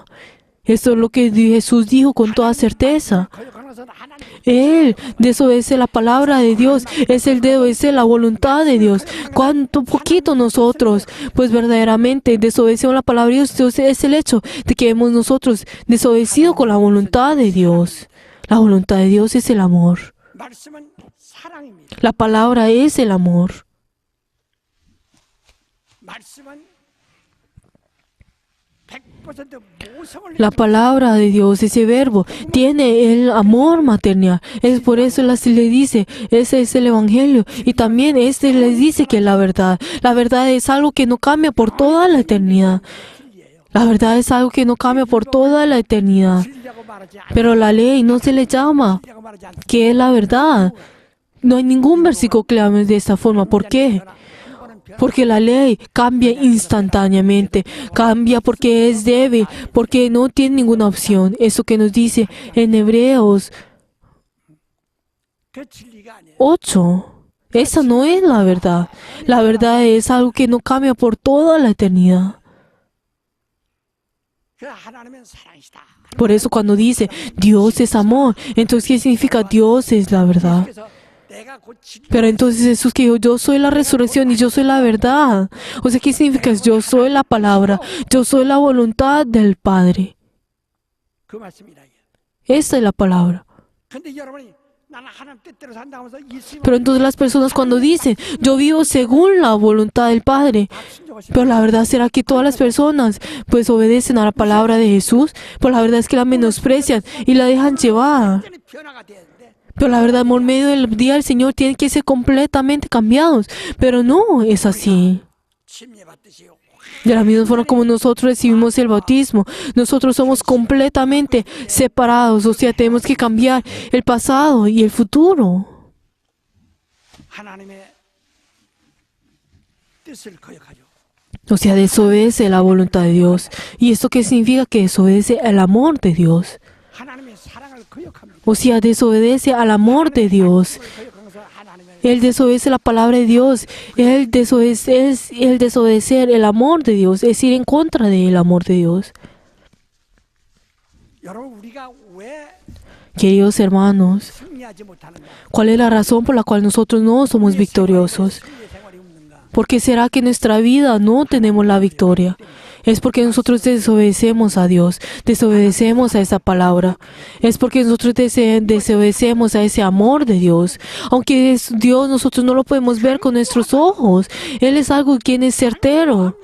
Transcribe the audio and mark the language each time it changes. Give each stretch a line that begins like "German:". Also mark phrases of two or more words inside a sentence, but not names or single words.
Spanish: Esto es lo que Jesús dijo con toda certeza.
Korean: 거역하는 것은 하나님
Spanish: Él desobedece la palabra de Dios, es el desobedecer la voluntad de Dios. Cuánto poquito nosotros, pues verdaderamente desobedecemos la palabra de Dios, entonces es el hecho de que hemos nosotros desobedecido con la voluntad de Dios. La voluntad de Dios es el amor.
Korean: 말씀은 사랑입니다.
Spanish: La palabra es el amor.
Korean: 말씀은 100% 모성을
Spanish: La palabra de Dios, ese verbo, tiene el amor maternal. Es por eso le dice, ese es el evangelio. Y también les dice que la verdad es algo que no cambia por toda la eternidad. La verdad es algo que no cambia por toda la eternidad.
Korean: 진리라고 말하지 않고
Spanish: Pero la ley no se le llama
Korean: 진리라고 말하지 않고
Spanish: que es la verdad. No hay ningún versículo que hable de esta forma. ¿Por qué? Porque la ley cambia instantáneamente, cambia porque es débil, porque no tiene ninguna opción. Eso que nos dice en Hebreos
Korean: 그 진리가 아니에요.
Spanish: 8. Esa no es la verdad. La verdad es algo que no cambia por toda la eternidad.
Korean: 그 하나님은 사랑이시다.
Spanish: Por eso cuando dice Dios es amor, entonces ¿qué significa Dios es la verdad?
Korean: 그래서 내가 곧 진리
Spanish: Pero entonces Jesús que dijo, yo soy la resurrección y yo soy la verdad. O sea, ¿qué significa? Yo soy la palabra, yo soy la voluntad del Padre.
Korean: 그 말씀이라.
Spanish: Esta es la palabra.
Korean: 근데 여러분이 나는 하나님 뜻대로 산다 하면서 예수님
Spanish: Pero entonces las personas cuando dicen, yo vivo según la voluntad del Padre, pero la verdad será que todas las personas pues obedecen a la palabra de Jesús, pero la verdad es que la menosprecian y la dejan llevar.
Korean: 완전히 변화가 되는데
Spanish: Pero la verdad, por medio del día del Señor tienen que ser completamente cambiados. Pero no es así.
Korean: 침례받듯이
Spanish: De la misma forma como nosotros recibimos el bautismo, nosotros somos completamente separados, o sea, tenemos que cambiar el pasado y el futuro.
Korean: 하나님의 뜻을 거역하죠.
Spanish: O sea, desobedece la voluntad de Dios. ¿Y esto qué significa? Que desobedece el amor de Dios.
Korean: 하나님의 사랑을 거역합니다.
Spanish: O sea, desobedece al amor de Dios.
Korean: 거역하면서 하나님의
Spanish: Él desobedece la palabra de Dios. Él desobedecer el amor de Dios. Es ir en contra del amor de Dios.
Korean: 여러분 우리가 왜
Spanish: Queridos hermanos,
Korean: 승리하지 못하는가?
Spanish: ¿cuál es la razón por la cual nosotros no somos victoriosos?
Korean: 승리의 생활이 없는가?
Spanish: ¿Por qué será que en nuestra vida no tenemos la victoria? Es porque nosotros desobedecemos a Dios, desobedecemos a esa palabra. Es porque nosotros desobedecemos a ese amor de Dios. Aunque es Dios, nosotros no lo podemos ver con nuestros ojos. Él es algo que es certero.